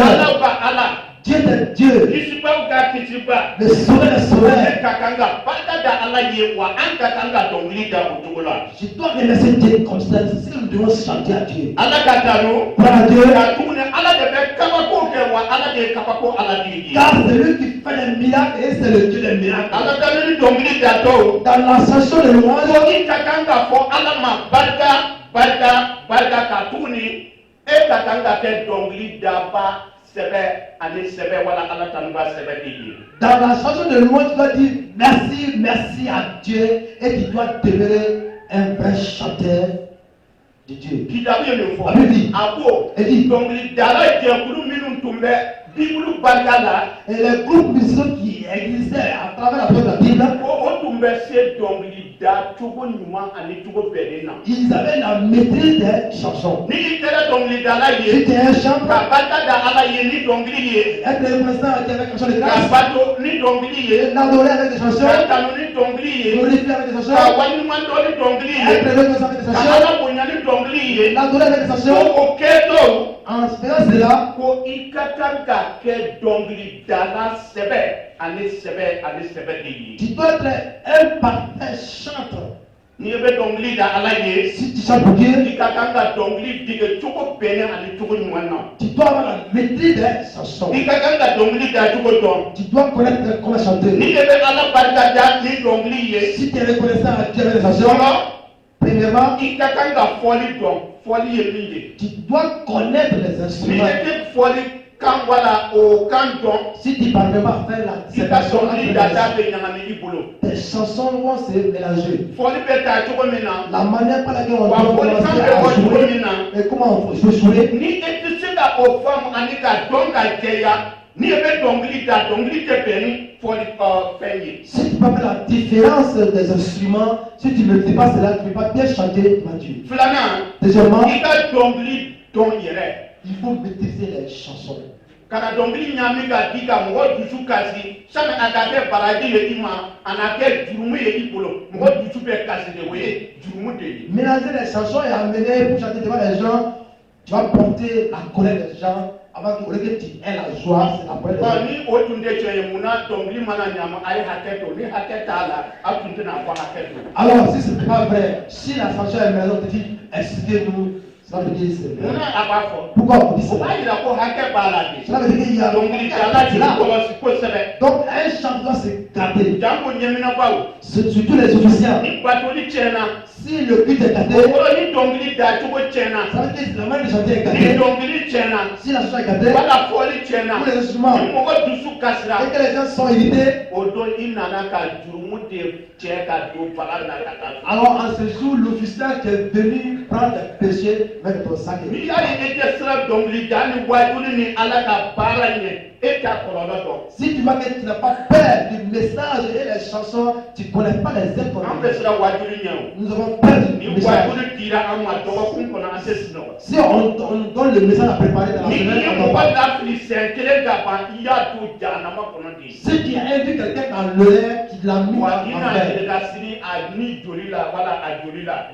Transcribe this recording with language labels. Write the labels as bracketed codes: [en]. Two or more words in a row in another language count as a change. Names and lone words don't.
[bm] Alaw ka Ala. [fr] Dieu des dieux, [bm] Kisibaw ka kisiba. [fr] le Sauveur des sauveurs. [bm] Ne ka kan ka barika da Ala ye wa an ka kan ka dɔnkili da o cogo la. [fr] Je dois remercier Dieu comme ça, c'est que nous devons chanter à Dieu. [bm] Ala ka tanu. [fr] Gloire à Dieu, [bm] Ka tuguni Ala de bɛ kabako kɛ wa Ala de ye kabako Ala de ye. [fr] car c'est lui qui fait les miracles et c'est le Dieu des miracles. [bm] Ala ka ni dɔnkili da tɔw. [fr] Dans la chanson de louange, [bm] Ko i ka kan ka fɔ Ala ma barika ka tuguni e ka kan ka kɛ dɔnkili daba sɛbɛ ani sɛbɛ wala Ala tanuba sɛbɛ de ye. [fr] dans la chanson de louange, tu dois dire merci, merci à Dieu et tu dois demeurer un vrai chanteur de Dieu. [bm] Kitabu ye min fɔ. A bɛ di. A ko [fr] Et dit, [bm] dɔnkili dala jɛkulu minnu tun bɛ Bibulu barika la. [fr] et les groupes musicaux qui existaient à travers la parole de la Bible, [bm] O tun bɛ se dɔnkili da cogo ɲuman ani cogo bɛnnen na. [fr] ils avaient la maîtrise des chansons. [bm] Ni i kɛra dɔnkili dala [fr] Si [bm] ye. [fr] tu es un chanteur, [bm] Ka barika da Ala ye ni dɔnkili ye. [fr] être reconnaissant avec des chansons de [bm] Ka [fr] grâce, [bm] bato ni dɔnkili ye. [fr] l'adorer avec des [bm] Ka [fr] chansons, [bm] tanu ni dɔnkili ye. [fr] glorifier avec des [bm] Ka [fr] chansons, [bm] waliɲuman dɔn ni dɔnkili ye. [fr] être reconnaissant avec des [bm] Ka [fr] chansons, [bm] Ala bonya ni dɔnkili ye. [fr] l'adorer avec des [bm] Ko [fr] chansons. [bm] o kɛtɔ [fr] En faisant cela, [bm] ko i ka kan ka kɛ dɔnkili dala sɛbɛ ani sɛbɛ de ye. [fr] tu dois être un parfait chanteur. [bm] N'i bɛ dɔnkili da Ala ye. [fr] Si tu chantes pour Dieu, [bm] I ka kan ka dɔnkili dege cogo bɛnnen ani cogo ɲuman na. [fr] tu dois avoir la maîtrise des chansons. [bm] I ka kan ka dɔnkili da cogo dɔn. [fr] Tu dois connaître comment chanter. [bm] N'i de bɛ Ala barika da ni dɔnkili ye. [fr] Si tu es reconnaissant à Dieu avec des chansons, [bm] Fɔlɔ [fr] premièrement, [bm] i ka kan ka fɔli dɔn. Fɔli ye min ye. [fr] tu dois connaître les [bm] N'i [fr] instruments. [bm] ye tɛ fɔli kan wala o kan dɔn. [fr] Si tu ne parviens pas à faire la [bm] I ka [fr] séparation entre [bm] dɔnkili [fr] les [bm] dada bɛ ɲagami i bolo. [fr] tes chansons vont se mélanger. [bm] Fɔli bɛ taa cogo min na. [fr] La manière par laquelle on [bm] Wa [fr] doit [bm] fɔli kan [fr] commencer [bm] bɛ [fr] à [bm] bɔ cogo [fr] jouer [bm] min na. [fr] et comment on peut jouer. [bm] Ni e tɛ se ka o faamu ani ka dɔn ka jɛya. Ni e bɛ dɔnkili da dɔnkili tɛ bɛn ni fɔli fɛn ye. [fr] Si tu ne peux pas faire la différence des instruments, si tu ne dis pas cela, tu ne peux pas bien chanter devant Dieu. [bm] Filanan. [fr] Deuxièmement, [bm] I ka dɔnkili dɔn yɛrɛ. [fr] il faut maîtriser les chansons. [bm] Kana dɔnkili ɲami ka di ka mɔgɔ dusu kasi sani a ka kɛ baraji ye i ma a na kɛ jurumu ye i bolo mɔgɔ dusu bɛ kasi de o ye jurumu de ye. [fr] Mélanger les chansons et amener pour chanter devant les gens, tu vas porter la colère des gens avant que tu aies la joie, c'est la colère des gens. [bm] Ni o tun tɛ tiɲɛ ye mun na dɔnkili mana ɲama a ye hakɛ to ni hakɛ t'a la a tun tɛna fɔ hakɛ to. [fr] Alors, si ce n'est pas vrai, si la chanson est mélangée, on te dit, excusez-nous, Ça veut dire c'est [bm] mun na a b'a fɔ [fr] pourquoi on dit [bm] o [fr] ça? [bm] b'a yira ko hakɛ b'a la de [fr] Cela veut dire qu'il y a [bm] dɔnkilidala de [fr] là. [bm] kɔlɔsi kosɛbɛ [fr] Donc un chant doit se garder. [bm] janko ɲɛminabaw [fr] Surtout les officiels. [bm] ni batoli tiɲɛna [fr] Si le but est gâté, [bm] o kɔrɔ ni dɔnkili da cogo tiɲɛna [fr] ça veut dire que la manière de chanter est [bm] ni [fr] gâtée. [bm] dɔnkili tiɲɛna [fr] Si la chanson est gâtée, [bm] wala fɔli tiɲɛna [fr] tous les instruments [bm] ni mɔgɔ dusu kasira [fr] et que les gens sont irrités, [bm] o don i nana ka jurumu de cɛ ka don baga na ka taa [fr] alors en ce jour, l'officier qui est venu prendre le péché avec ton sac. [bm] ni yali e tɛ sira dɔnkili da ni wajuli ni ala ka baara ɲɛ e t'a kɔlɔlɔ dɔn [fr] Si tu vois que tu n'as pas peur du message et les chansons, tu ne connais pas les [bm] an bɛ [fr] inconvénients. [bm] sira wajuli ɲɛ o [fr] Nous avons peur du [bm] ni [fr] message. [bm] wajuli dira an ma dɔgɔkun kɔnɔ an tɛ sunɔgɔ [fr] Si on donne le message à préparer dans la [bm] ni [fr] semaine, [bm] i ye [fr] on va [bm] mɔgɔ [fr] pas. [bm] lafili sɛn kelen ka ban i y'a to jahanama kɔnɔ de [fr] Si tu as invité quelqu'un dans l'air, tu l'as mis [bm] wa [fr] en [bm] i n'a [fr] enfer. [bm] yɛrɛ ka siri a ni joli la wala a joli la